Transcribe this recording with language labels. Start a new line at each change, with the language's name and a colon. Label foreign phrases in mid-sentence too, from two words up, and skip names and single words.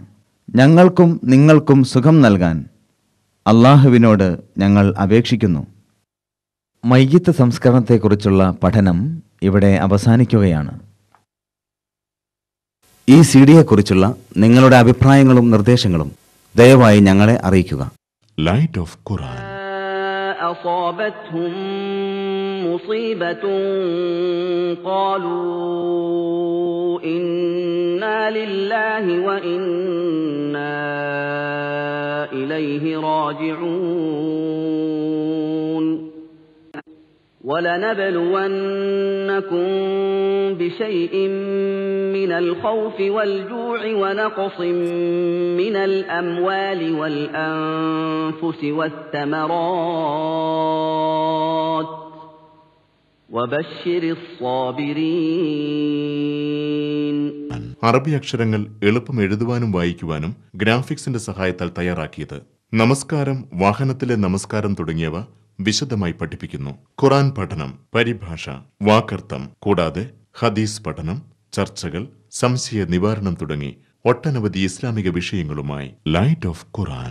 Malayalam: ഞങ്ങൾക്കും നിങ്ങൾക്കും സുഖം നൽകാൻ അള്ളാഹുവിനോട് ഞങ്ങൾ അപേക്ഷിക്കുന്നു. മയ്യിത്ത് സംസ്കരണത്തെക്കുറിച്ചുള്ള പഠനം ഇവിടെ അവസാനിക്കുകയാണ്. ഈ സിഡിയെക്കുറിച്ചുള്ള നിങ്ങളുടെ അഭിപ്രായങ്ങളും നിർദ്ദേശങ്ങളും ദയവായി ഞങ്ങളെ അറിയിക്കുക. ലൈറ്റ് ഓഫ് ഖുർആൻ.
Arabic: أصابتهم مصيبة قالوا إنا لله وإنا إليه راجعون ولنبلونكم بشيء من الخوف والجوع ونقص من الأموال والأنفس والثمرات وبشر الصابرين.
Malayalam: അറബി അക്ഷരങ്ങൾ എളുപ്പം എഴുതുവാനും വായിക്കുവാനും ഗ്രാഫിക്സിന്റെ സഹായത്താൽ തയ്യാറാക്കിയത്. നമസ്കാരം, വാഹനത്തിലെ നമസ്കാരം തുടങ്ങിയവ വിശദമായി പഠിപ്പിക്കുന്നു. ഖുർആൻ പഠനം, പരിഭാഷ, വാക്കർത്ഥം, കൂടാതെ ഹദീസ് പഠനം, ചർച്ചകൾ, സംശയ നിവാരണം തുടങ്ങി ഒട്ടനവധി ഇസ്ലാമിക വിഷയങ്ങളുമായി ലൈറ്റ് ഓഫ് ഖുർആൻ.